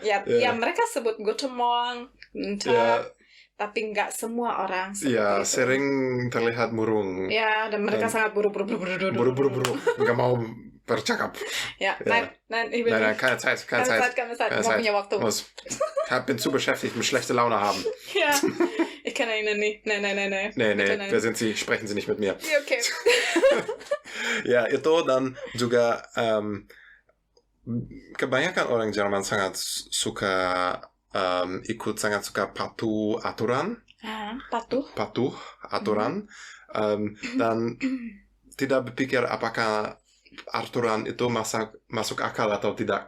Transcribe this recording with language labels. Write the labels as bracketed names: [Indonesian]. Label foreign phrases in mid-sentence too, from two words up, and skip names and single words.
[Indonesian] Ya, mereka sebut [German] guten Morgen, [Indonesian] tapi nggak semua orang seperti itu. Sering terlihat murung. Ya, dan mereka sangat buru-buru. Nggak mau bercakap. [German] Keine Zeit. [Indonesian] Nggak punya waktu. [German] Ich bin zu beschäftigt, mit schlechte Laune haben. Ja, ich kann Ihnen nicht. Nein. Nee, wer sind Sie? Sprechen Sie nicht mit mir. Ja, okay. [Indonesian] Ya, itu dan juga kebanyakan orang Jerman sangat suka sangat suka patuh aturan. Patuh aturan. Dan tidak berpikir apakah aturan itu masuk akal atau tidak.